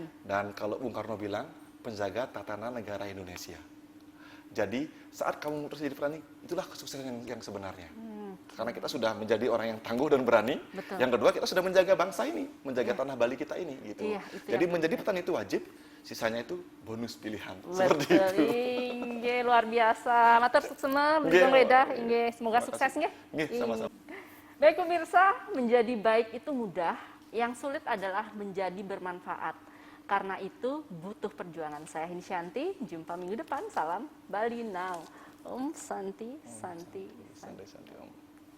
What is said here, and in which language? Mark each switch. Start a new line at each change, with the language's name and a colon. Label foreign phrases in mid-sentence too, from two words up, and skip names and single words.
Indonesian: Dan kalau Bung Karno bilang penjaga tatanan negara Indonesia. Jadi saat kamu memutuskan jadi petani, itulah kesuksesan yang sebenarnya. Karena kita sudah menjadi orang yang tangguh dan berani. Betul. Yang kedua, kita sudah menjaga bangsa ini, menjaga tanah Bali kita ini, gitu. Jadi menjadi petani itu wajib, sisanya itu bonus pilihan. Seperti itu. Inge, luar biasa.
Balinese: Matur suksema,
Indonesian: Beligong Weda, Inge, semoga sukses nggih. Sama-sama. Baik pemirsa, menjadi baik itu mudah, yang sulit adalah menjadi bermanfaat. Karena itu butuh perjuangan. Saya Hini Shanti, jumpa minggu depan.
Sanskrit: Salam Bali Now. Om Santi, Santi, Santi. Santi, Om.